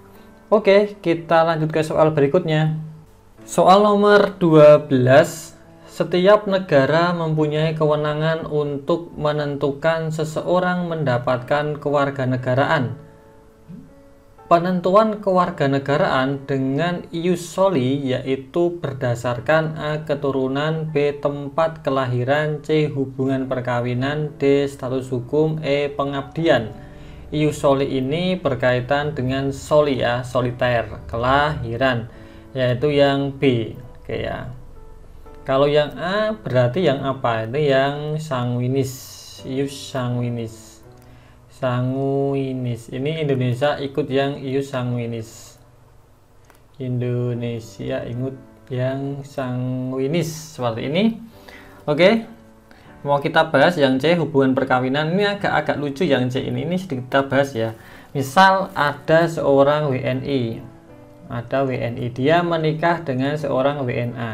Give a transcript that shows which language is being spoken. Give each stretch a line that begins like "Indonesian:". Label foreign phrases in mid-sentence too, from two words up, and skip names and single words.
Indonesian: Oke, kita lanjut ke soal berikutnya. Soal nomor 12, setiap negara mempunyai kewenangan untuk menentukan seseorang mendapatkan kewarganegaraan. Penentuan kewarganegaraan dengan
Latin: ius soli,
Indonesian: yaitu berdasarkan A keturunan, B tempat kelahiran, C hubungan perkawinan, D status hukum, E pengabdian.
Latin: Ius soli
Indonesian: ini berkaitan dengan soli ya, soliter, kelahiran, yaitu yang B. Oke ya. Kalau yang A berarti yang apa? Itu yang sanguinis,
Latin: ius sanguinis.
Indonesian: Sanguinis. Ini Indonesia ikut yang
Latin: ius sanguinis.
Indonesian: Indonesia ikut yang sanguinis seperti ini. Oke. Mau kita bahas yang C hubungan perkawinan. Ini agak lucu yang C ini sedikit kita bahas ya. Misal ada seorang WNI ada WNI, dia menikah dengan seorang WNA.